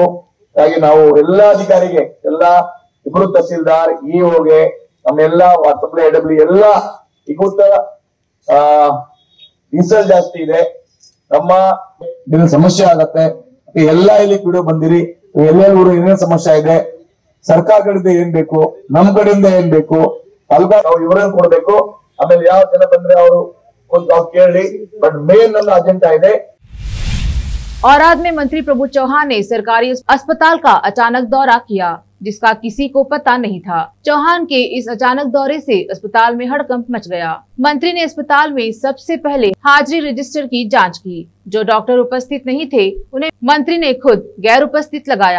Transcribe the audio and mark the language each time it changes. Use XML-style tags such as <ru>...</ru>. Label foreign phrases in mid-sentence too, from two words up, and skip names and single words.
<kn>ಹಾಗಾಗಿ ನಾವು ಎಲ್ಲಾ ಅಧಿಕಾರಿಗೆ, ಎಲ್ಲಾ ಇಬ್ರು ತಹಸೀಲ್ದಾರ್, ಇಒಗೆ, ನಮ್ಮೆಲ್ಲಾ ಸಪ್ಲೈ ಎಡಬ್ಲ್ಯೂ ಎಲ್ಲಾ ಈಗೂತ ಡೀಸೆಲ್ ಜಾಸ್ತಿ ಇದೆ, ನಮ್ಮ ಇಲ್ಲಿ ಸಮಸ್ಯೆ ಆಗತ್ತೆ, ಎಲ್ಲಾ ಇಲ್ಲಿ ವಿಡಿಯೋ ಬಂದಿರಿ, ಎಲ್ಲೆಲ್ಲೂ ಏನೇನು ಸಮಸ್ಯೆ ಇದೆ, ಸರ್ಕಾರ ಕಡೆಯಿಂದ ಏನ್ ಬೇಕು, ನಮ್ ಕಡೆಯಿಂದ ಏನ್ ಬೇಕು, ಅಲ್ಗ ನಾವು ಇವರನ್ನು ಕೊಡ್ಬೇಕು। ಆಮೇಲೆ ಯಾವ ಜನ ಬಂದ್ರೆ ಅವರು ಕೇಳಿ,</kn> <en>but main</en> <kn>ನನ್ನ ಅಜೆಂಡಾ ಇದೆ।</kn> <hi>औराद में मंत्री प्रभु चौहान ने सरकारी अस्पताल का अचानक दौरा किया, जिसका किसी को पता नहीं था। चौहान के इस अचानक दौरे से अस्पताल में हड़कंप मच गया। मंत्री ने अस्पताल में सबसे पहले हाजिरी रजिस्टर की जांच की। जो डॉक्टर उपस्थित नहीं थे उन्हें मंत्री ने खुद गैर उपस्थित लगाया।</hi>